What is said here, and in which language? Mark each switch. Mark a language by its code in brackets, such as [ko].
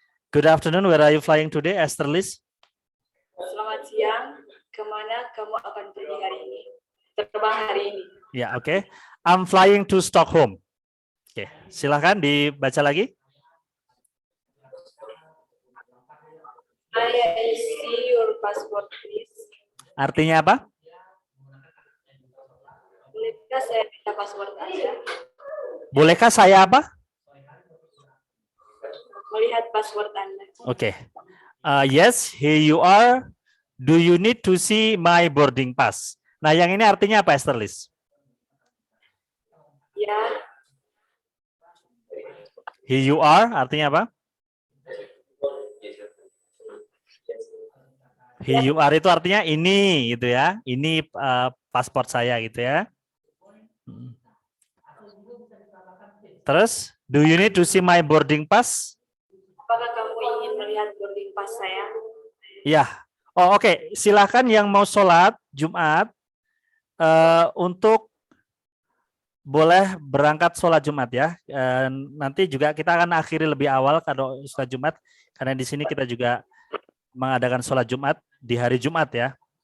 [en] Good afternoon, where are you flying today, Esterlis? [id] Selamat siang. Kemana kamu akan pergi hari ini? Terbang hari ini. Ya, oke. [en] I'm flying to Stockholm. [id] Oke, silakan dibaca lagi. [en] I see your passport, please. [id] Artinya apa? Bolehkah saya minta password Anda? Bolehkah saya apa? Melihat password Anda. [en] Oke. Yes, here you are. Do you need to see my boarding pass? [id] Nah, yang ini artinya apa, Esterlis? Ya. [en] Here you are, [id] artinya apa? [en] Here you are [id] itu artinya ini, gitu ya. Ini paspor saya, gitu ya. Terus, [en] do you need to see my boarding pass? [id] Apakah kamu ingin melihat boarding pass saya? Ya. Oh, oke. Silakan yang mau sholat Jumat untuk boleh berangkat sholat Jumat ya. Nanti juga kita akan akhiri lebih awal kalau sholat Jumat karena di sini kita juga mengadakan sholat Jumat di hari Jumat ya.